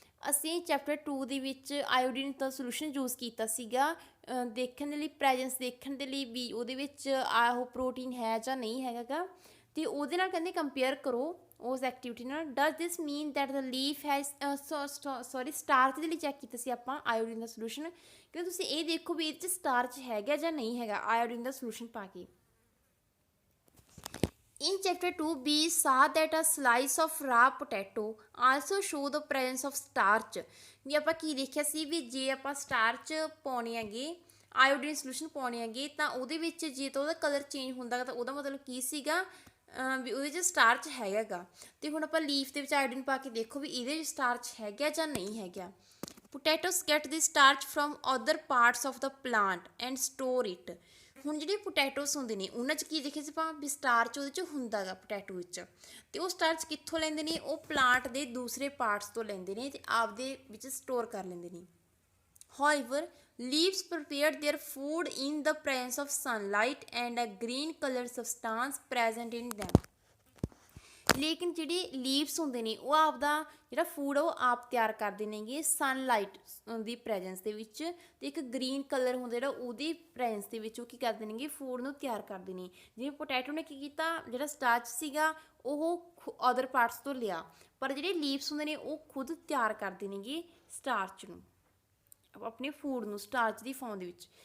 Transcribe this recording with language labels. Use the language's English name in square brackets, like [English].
[Punjabi] ਅਸੀਂ ਚੈਪਟਰ 2 ਦੇ ਵਿੱਚ ਆਇਓਡੀਨ ਦਾ ਸੋਲੂਸ਼ਨ ਯੂਜ਼ ਕੀਤਾ ਸੀਗਾ ਦੇਖਣ ਦੇ ਲਈ, ਪ੍ਰੈਜੈਂਸ ਦੇਖਣ ਦੇ ਲਈ ਵੀ ਉਹਦੇ ਵਿੱਚ ਉਹ ਪ੍ਰੋਟੀਨ ਹੈ ਜਾਂ ਨਹੀਂ ਹੈਗਾ ਗਾ, ਅਤੇ ਉਹਦੇ ਨਾਲ ਕਹਿੰਦੇ ਕੰਪੇਅਰ ਕਰੋ ਉਸ ਐਕਟੀਵਿਟੀ ਨਾਲ। [English] does this mean that the leaf has starch [Punjabi] ਦੇ ਲਈ ਚੈੱਕ ਕੀਤਾ ਸੀ ਆਪਾਂ ਆਇਓਡੀਨ ਦਾ ਸੋਲੂਸ਼ਨ, ਕਿ ਤੁਸੀਂ ਇਹ ਦੇਖੋ ਵੀ ਇਹਦੇ 'ਚ ਸਟਾਰਚ ਹੈਗਾ ਜਾਂ ਨਹੀਂ ਹੈਗਾ ਆਇਓਡੀਨ ਦਾ ਸੋਲੂਸ਼ਨ ਪਾ ਕੇ। [English] In chapter 2 we saw that a slice of raw potato also show the presence of starch। [Punjabi] ਵੀ ਆਪਾਂ ਕੀ ਦੇਖਿਆ ਸੀ ਵੀ ਜੇ ਆਪਾਂ ਸਟਾਰਚ ਪਾਉਣੇ ਹੈਗੇ ਆਇਓਡੀਨ ਸੋਲੂਸ਼ਨ ਪਾਉਣੇ ਹੈਗੇ ਤਾਂ ਉਹਦੇ ਵਿੱਚ ਜੇ ਤਾਂ ਉਹਦਾ ਕਲਰ ਚੇਂਜ ਹੁੰਦਾ ਤਾਂ ਉਹਦਾ ਮਤਲਬ ਕੀ ਸੀਗਾ ਵੀ ਉਹਦੇ 'ਚ ਸਟਾਰਚ ਹੈਗਾ ਗਾ। ਅਤੇ ਹੁਣ ਆਪਾਂ ਲੀਫ ਦੇ ਵਿੱਚ ਆਇਓਡੀਨ ਪਾ ਕੇ ਦੇਖੋ ਵੀ ਇਹਦੇ ਵਿੱਚ ਸਟਾਰਚ ਹੈਗਾ ਜਾਂ ਨਹੀਂ ਹੈਗਾ। [English] Potatoes get the starch from other parts of the plant and store it. [Punjabi] ਹੁਣ ਜਿਹੜੇ ਪੋਟੈਟੋਸ ਹੁੰਦੇ ਨੇ ਉਹਨਾਂ 'ਚ ਕੀ ਦੇਖਿਆ ਸੀ ਆਪਾਂ ਵੀ ਸਟਾਰਚ ਉਹਦੇ 'ਚ ਹੁੰਦਾ ਗਾ ਪੋਟੈਟੋ ਵਿੱਚ, ਅਤੇ ਉਹ ਸਟਾਰਚ ਕਿੱਥੋਂ ਲੈਂਦੇ ਨੇ, ਉਹ ਪਲਾਂਟ ਦੇ ਦੂਸਰੇ ਪਾਰਟਸ ਤੋਂ ਲੈਂਦੇ ਨੇ ਅਤੇ ਆਪਦੇ ਵਿੱਚ ਸਟੋਰ ਕਰ ਲੈਂਦੇ ਨੇ। [English] However, leaves prepared their food in the presence of sunlight and a green colored substance present in them। [Punjabi] ਲੇਕਿਨ ਜਿਹੜੇ ਲੀਵਸ ਹੁੰਦੇ ਨੇ ਉਹ ਆਪਦਾ ਜਿਹੜਾ ਫੂਡ ਉਹ ਆਪ ਤਿਆਰ ਕਰਦੇ ਨੇਗੇ ਸਨਲਾਈਟ ਦੀ ਪ੍ਰੈਜੈਂਸ ਦੇ ਵਿੱਚ। ਤੇ ਇੱਕ ਗ੍ਰੀਨ ਕਲਰ ਹੁੰਦਾ ਜਿਹੜਾ ਉਹਦੀ ਪ੍ਰੈਜੈਂਸ ਦੇ ਵਿੱਚ ਉਹ ਕੀ ਕਰਦੇ ਨੇਗੇ ਫੂਡ ਨੂੰ ਤਿਆਰ ਕਰਦੇ ਨੇ। ਜਿਵੇਂ ਪੋਟੈਟੋ ਨੇ ਕੀ ਕੀਤਾ, ਜਿਹੜਾ ਸਟਾਰਚ ਸੀਗਾ ਉਹ ਅਦਰ ਪਾਰਟਸ ਤੋਂ ਲਿਆ, ਪਰ ਜਿਹੜੇ ਲੀਵਸ ਹੁੰਦੇ ਨੇ ਉਹ ਖੁਦ ਤਿਆਰ ਕਰਦੇ ਨੇਗੇ ਸਟਾਰਚ ਨੂੰ, ਆਪਣੇ ਫੂਡ ਨੂੰ ਸਟਾਰਚ ਦੀ ਫਾਰਮ ਦੇ ਵਿੱਚ।